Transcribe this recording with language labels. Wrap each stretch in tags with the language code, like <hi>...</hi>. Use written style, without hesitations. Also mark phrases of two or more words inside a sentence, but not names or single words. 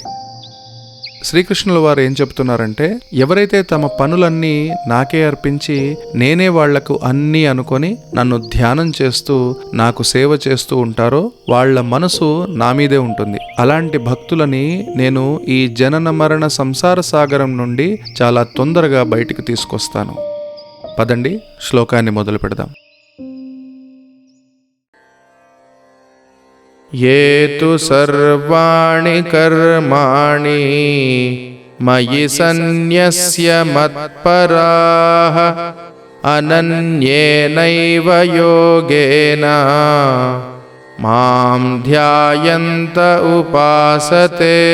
<te>శ్రీకృష్ణుల వారు ఏం చెప్తున్నారంటే, ఎవరైతే తమ పనులన్నీ నాకే అర్పించి నేనే వాళ్లకు అన్నీ అనుకొని నన్ను ధ్యానం చేస్తూ నాకు సేవ చేస్తూ ఉంటారో వాళ్ల మనసు నా మీదే ఉంటుంది. అలాంటి భక్తులని నేను ఈ జనన మరణ సంసార సాగరం నుండి చాలా తొందరగా బయటికి తీసుకొస్తాను. పదండి, శ్లోకాన్ని మొదలు పెడదాం.</te> <sa>ये तु सर्वाणि कर्माणि मयि सन्न्यस्य मत्पराः अनन्येनैव योगेन मां ध्यायन्त उपासते</sa>